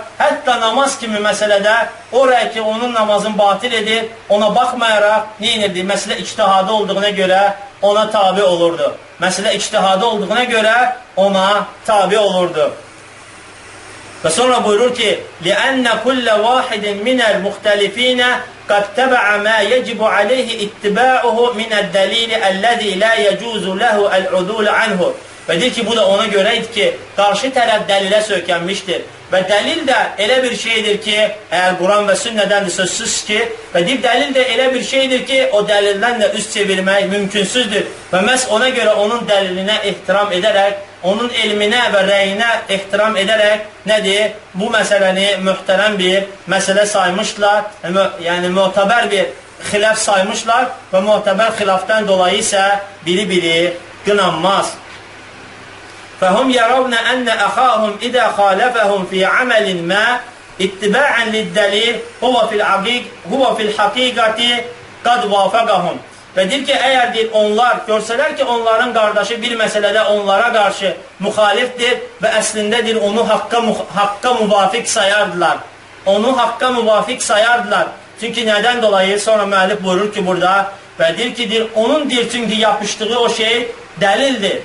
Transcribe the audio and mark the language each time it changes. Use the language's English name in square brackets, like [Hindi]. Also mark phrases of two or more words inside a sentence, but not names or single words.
[Azerbaijani] Hətta namaz kimi məsələdə oraya ki, onun namazını batil edir, ona baxmayaraq neyinirdi? Məsələ ictihadı olduğuna görə ona tabi olurdu. Məsələ ictihadı olduğuna görə ona tabi olurdu. Və sonra buyurur ki, [Arabic] لِأَنَّ كُلَّ وَاحِدٍ مِنَ الْمُخْتَلِفِينَ قَدْ تَبَعَ مَا يَجِبُ عَلَيْهِ اتِّبَاعُهُ مِنَ الدَّلِيلِ الَّذِي لَا يَجُوزُ لَهُ الْعُدُولَ عَنْهُ. [Azerbaijani] Və deyir ki, bu da ona görəydir ki, qarşı tərəf dəlilə söykənmişdir. Və dəlil də elə bir şeydir ki, əgər Quran və sünnədəndir sözsüz ki, və deyir, dəlil də elə bir şeydir ki, o dəlildən də üst çevirmək mümkünsüzdür. Və məhz ona görə onun dəlilinə ehtiram edərək, onun elminə və rəyinə ehtiram edərək, nədir? Bu məsələni möhtərəm bir məsələ saymışlar, yəni mötəbər bir xilaf saymışlar və mötəbər xilafdan dolayı isə biri qınanmaz. [Arabic] فهم يرون أن أخاهم إذا خالفهم في عمل ما اتباعا للدليل هو في الحقيقة قد وافقهم. [Azerbaijani] Və deyir ki, əgər deyir, onlar görsələr ki, onların qardaşı bir məsələdə onlara qarşı müxalifdir və əslində deyir, onu haqqa müvafiq sayardılar. Onu haqqa müvafiq sayardılar. Çünki nədən dolayı? Sonra müəllif buyurur ki, burada və deyir ki, deyir, onun deyir, çünki yapışdığı o şey dəlildir.